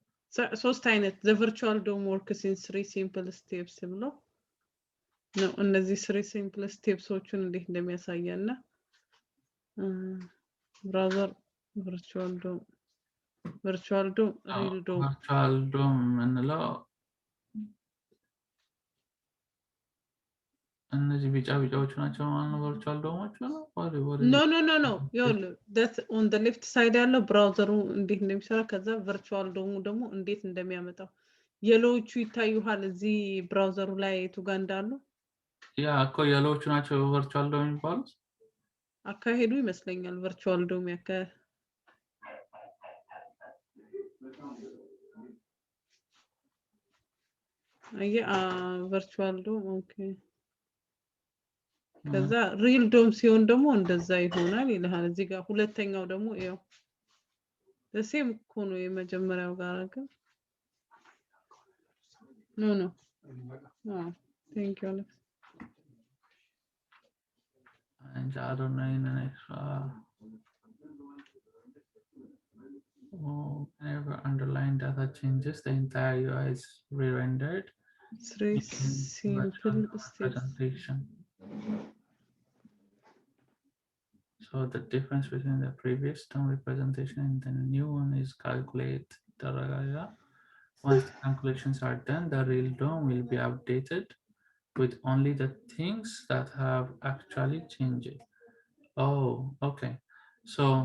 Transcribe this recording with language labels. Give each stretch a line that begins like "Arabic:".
English: So the virtual DOM works in 3 simple steps
Amharic: ብሎ ነው
English: እነዚህ 3 simple steps-ዎቹን እንዴት እንደሚያሳየና browser virtual DOM real DOM
Amharic: virtual DOM እንለው እነዚህ ቢጫዎቹ ናቸው ማለት ነው ቨርቹዋል ዶሞቹ
English: no that on the left side
Amharic: ያለው ብራውዘሩ እንዴት እንደሚሰራ ከዛ ቨርቹዋል ዶሙ ደግሞ እንዴት እንደሚያመጣው የሎዎቹ ይታዩሃል እዚህ ብራውዘሩ ላይ የቱ ጋር እንዳሉ ያ እኮ የሎዎቹ ናቸው ቨርቹዋል ዶም የሚባሉት አካሄዱ ይመስለኛል ቨርቹዋል ዶም ያካሄድ virtual DOM okay ከዛ real DOM ሲሆን ደግሞ እንደዛ ይሆናል ይልሃል እዚህ ጋር ሁለተኛው ደግሞ ያው ለሴም እኮ ነው የመጀመሪያው ጋር ግን
English: no thank you Alex and I don't know in an extra whenever underlying data changes the entire UI is re-rendered 3 simple presentation so the difference between the previous DOM representation and the new one is calculated once the calculations are done the real DOM will be updated with only the things that have actually changed oh okay so